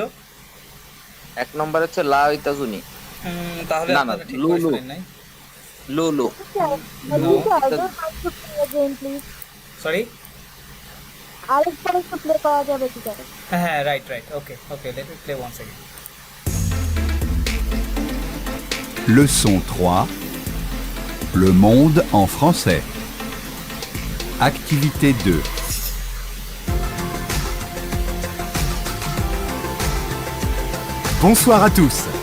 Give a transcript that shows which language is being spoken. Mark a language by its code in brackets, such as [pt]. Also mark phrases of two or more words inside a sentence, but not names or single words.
[bn] এক নম্বরে হচ্ছে লা ইতাজুনি, তাহলে না, না, আপনারা ঠিক লু, করে লু। শুনেন নাই। লো লো। সরি, আরেকবার একটু প্লে করা যাবে কি করে? হ্যাঁ হ্যাঁ [en] right right, okay okay, let me play once again. [fr] Leçon 3. Le monde en français. Activité 2. Bonsoir à tous.